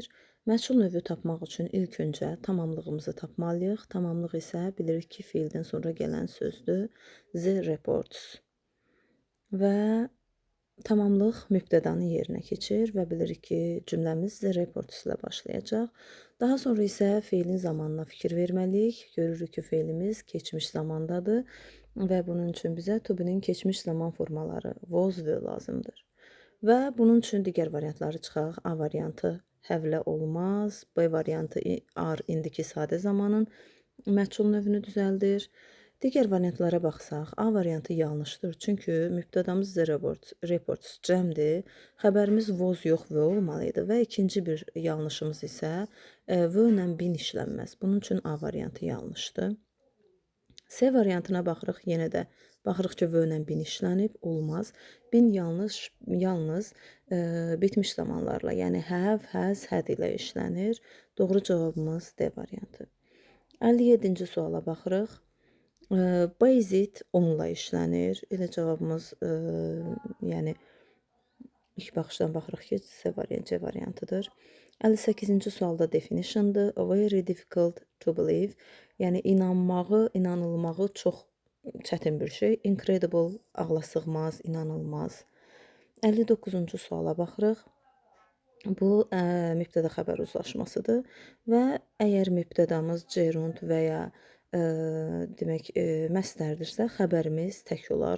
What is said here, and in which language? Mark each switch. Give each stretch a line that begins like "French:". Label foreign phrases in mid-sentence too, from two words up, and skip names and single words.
Azerbaijani: Məchul növü tapmaq üçün ilk öncə tamamlığımızı tapmalıyıq. Tamamlıq isə bilirik ki, fiildən sonra gələn sözdür.
English: The reports.
Azerbaijani: Və tamamlıq mübtədanı yerinə keçir və bilirik ki, cümləmiz
English: the reports
Azerbaijani: ilə başlayacaq. Daha sonra isə feilin zamanına fikir verməliyik. Görürük ki, feilimiz keçmiş zamandadır və bunun üçün bizə
English: to be-
Azerbaijani: nin keçmiş zaman formaları
English: was, were
Azerbaijani: lazımdır. Və bunun üçün digər variantları çıxaq. A variantı həvlə olmaz. B variantı are indiki sadə zamanın məchul növünü düzəldir. Digər variantlara baxsaq, A variantı yanlışdır. Çünki mübtədamız
English: the reports
Azerbaijani: cəmdir. Xəbərimiz was yox, were olmalıydı və ikinci bir yanlışımız isə were ilə bin işlənməz. Bunun üçün A variantı yanlışdır. C variantına baxırıq, yenə də baxırıq ki, were ilə bin işlənib, olmaz. Bin yalnız bitmiş zamanlarla, yəni
English: have, has, had
Azerbaijani: ilə işlənir. Doğru cavabımız D variantı. 57-ci suala baxırıq. Basic onunla işlənir. Elə cavabımız, yəni ilk baxışdan baxırıq ki, C variantıdır. 58-ci sualda definition'dır.
English: Very difficult to believe.
Azerbaijani: Yəni inanılmağı çox çətin bir şey. Incredible, ağlasığmaz, inanılmaz. 59-cu suala baxırıq. Bu mübtəda xəbər uzlaşmasıdır və əgər mübtədamız gerund və ya demək məstərdirsə, xəbərimiz tək olar.